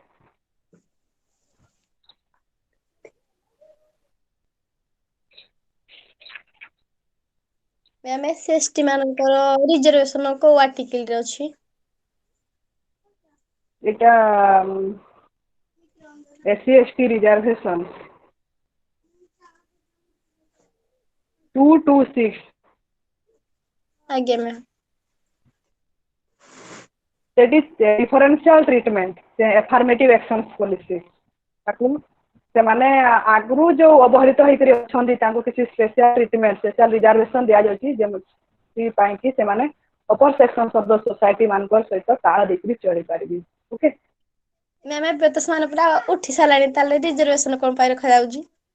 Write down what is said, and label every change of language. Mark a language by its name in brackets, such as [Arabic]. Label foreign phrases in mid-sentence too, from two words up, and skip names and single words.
[Odia] ମ୍ୟାମ୍ SC/ST ମାନଙ୍କର ରିଜର୍ଭେସନ କୋଉ ଆର୍ଟିକଲ ରେ ଅଛି? এটা SC/ST reservation 226 ଆଜ୍ଞା ମ୍ୟାମ୍। [English] that is differential treatment affirmative actions policy [Odia] ତାକୁ ସେମାନେ ଆଗରୁ ଯୋଉ ଅବହେଳିତ ହେଇକରି ଅଛନ୍ତି ତାଙ୍କୁ କିଛି [English] special treatment special reservation [Odia] ଦିଆଯାଉଛି ଯେମିତି ପାଇଁ କି ସେମାନେ [English] upper section of the society [Odia] ମାନଙ୍କର ସହିତ ତାଳ ଦେଇକରି ଚଳିପାରିବେ। ଓକେ ମ୍ୟାମ୍ ଏବେ ତ ସେମାନେ ପୁରା ଉଠି ସାରିଲାଣି, ତାହେଲେ ରିଜର୍ଭେସନ କଣ ପାଇଁ ରଖାଯାଉଛି?